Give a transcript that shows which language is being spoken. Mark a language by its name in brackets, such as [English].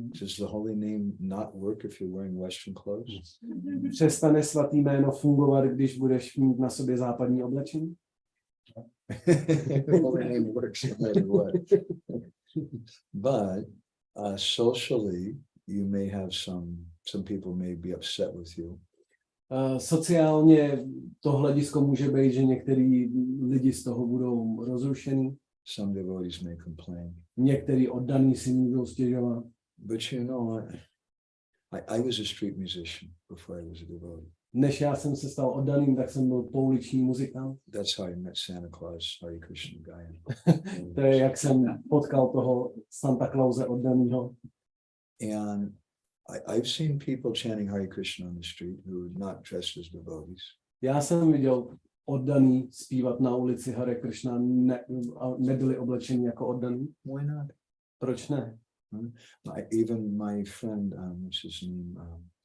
[English] Does the holy name not work if you're wearing Western clothes? [Czech] Přestane svatý jméno fungovat, když budeš mít na sobě západní oblečení? [English] The holy name works no matter what. But socially, you may have some people may be upset with you. [Czech] Sociálně to hledisko může být, že některý lidi z toho budou rozrušený. [English] Some devotees may complain. [Czech] Některý oddaný si můžou stěžovat. [English] But you know, I was a street musician before I was a devotee. [Czech] Než já jsem se stal oddaným, tak jsem byl pouliční muzikant. [English] That's how I met Santa Claus, Hare Krishna Gayan. [Czech] To je, jak jsem potkal toho Santa Clause oddanýho. [English] And I've seen people chanting Hare Krishna on the street who are not dressed as devotees. [Czech] Já jsem viděl oddaný zpívat na ulici Hare Krishna, nebyli oblečeni jako oddaný. [English] Why not? [Czech] Proč ne? [English] Even my friend, what's his name?